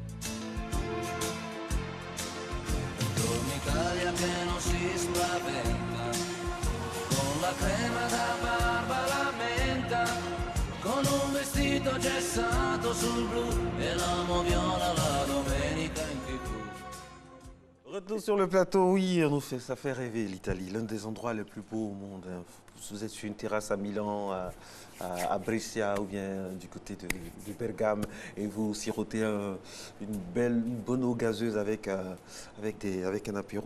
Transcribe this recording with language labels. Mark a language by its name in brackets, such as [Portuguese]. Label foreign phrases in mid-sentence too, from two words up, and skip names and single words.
[Italian] Italia che non si spaventa, con la crema da barba la menta, con un vestito gessato sul blu e l'amo viola la domenica in TV. [French] Retour sur le plateau, oui, ça fait rêver l'Italie, l'un des endroits les plus beaux au monde. Vous êtes sur une terrasse à Milan, à Brescia ou bien du côté de Bergame et vous sirotez une bonne eau gazeuse avec un apéro.